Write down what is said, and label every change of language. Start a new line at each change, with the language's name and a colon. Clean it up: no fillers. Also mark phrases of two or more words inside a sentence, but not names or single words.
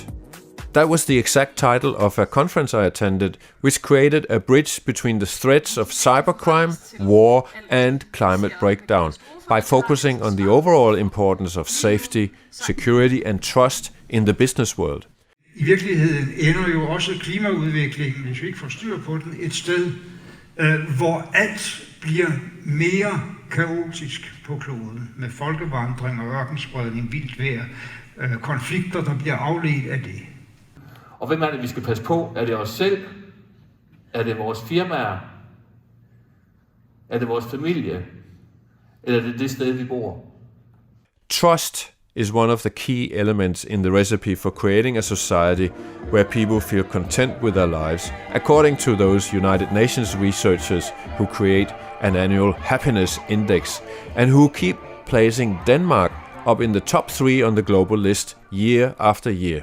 English: That was the exact title of a conference I attended, which created a bridge between the threats of cybercrime, war, and climate breakdown by focusing on the overall importance of safety, security, and trust in the business world.
Danish: I virkeligheden ender jo også klimaudviklingen, hvis vi ikke får styr på den, et sted, hvor alt bliver mere kaotisk på kloden, med folkevandring og ørkenspredning, vildt vejr, konflikter, der bliver afledt af det. Og hvem er det, vi skal passe på? Er det os selv? Er det vores firmaer? Er det vores familie? Eller er det det sted, vi bor?
English: Trust is one of the key elements in the recipe for creating a society where people feel content with their lives, according to those United Nations researchers who create an annual happiness index and who keep placing Denmark up in the top 3 on the global list year after year.